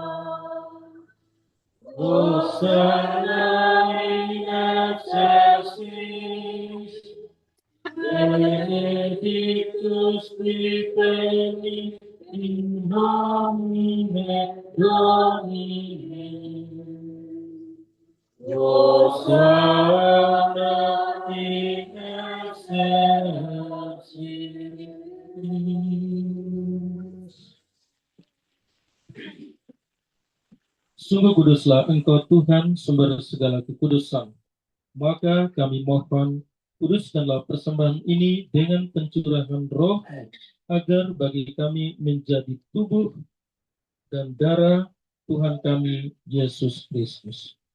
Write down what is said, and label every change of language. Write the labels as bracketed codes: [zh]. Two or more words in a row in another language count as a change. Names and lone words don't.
[la] Hosanna in excelsis, benedictus qui venit in nomine Domini. Hosanna in excelsis. [id] Sungguh kuduslah Engkau Tuhan, sumber segala kekudusan. Maka kami mohon, kuduskanlah persembahan ini dengan pencurahan Roh, agar bagi kami menjadi tubuh dan darah Tuhan kami Yesus Kristus.